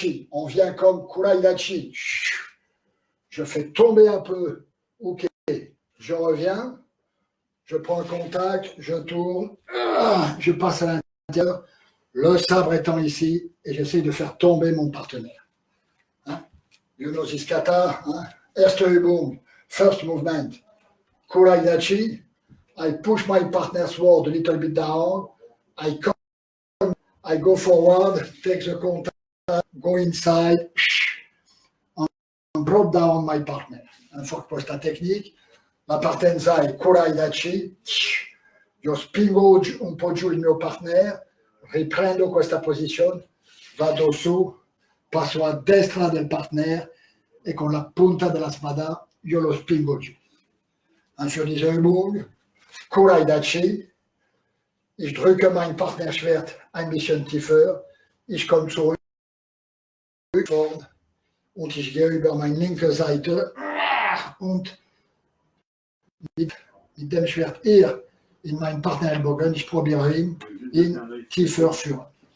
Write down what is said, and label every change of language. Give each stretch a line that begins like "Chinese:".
French: On vient comme Kuraidachi. Je fais tomber un peu Uke je reviens, je prends le contact, je tourne, je passe à l'intérieur, le sabre étant ici, et j'essaie de faire tomber mon partenaire.
English: Hein? You know this kata, hein?
German: Erste Übung,
English: first movement, Kuraidachi, I push my partner's sword a little bit down, I go forward, take the contact, go inside, and drop down my partner.
Italian: Un forte questa technique. La partenza è Kuraidachi, io spingo un po' giù il mio partner, riprendo questa posizione, vado su, passo a destra del partner e con la punta della spada io lo spingo giù.
German: Für diese Übung, Kuraidachi, ich drücke mein Partnerschwert ein bisschen tiefer, ich komme zurück und ich gehe über meine linke Seite und mit dem Schwert hier in meinen Partnerellbogen, ich probiere ihn tiefer führen.